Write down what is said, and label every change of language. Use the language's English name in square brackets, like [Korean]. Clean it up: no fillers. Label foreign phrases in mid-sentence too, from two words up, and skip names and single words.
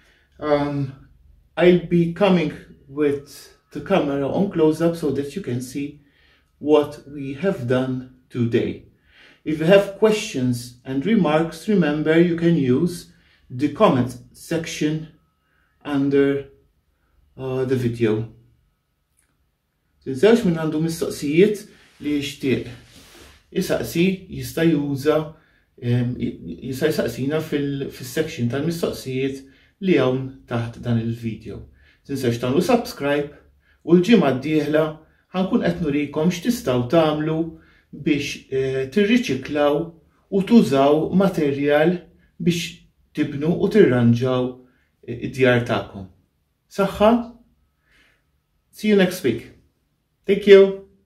[English] I'll be coming with the camera on close-up so that you can see what we have done today. If you have questions and remarks, remember you can use the comment section under the video. [Maltese] Tinsewx minn għandu mistoqsijiet li jixtieq jisaqsi jista' juża jista' jsaqsina fis-section tal-mistoqsijiet li hawn taħt dan il-video. Tinsewx tagħmlu subscribe u l-ġimgħa d-dieħla ħankun qed nurikom x'tistgħu tagħmlu biex tirriċiklaw u tużaw materjal biex tibnu u tirranġaw id-djar tagħkom. Saħħa? [English] See you next week. Thank you.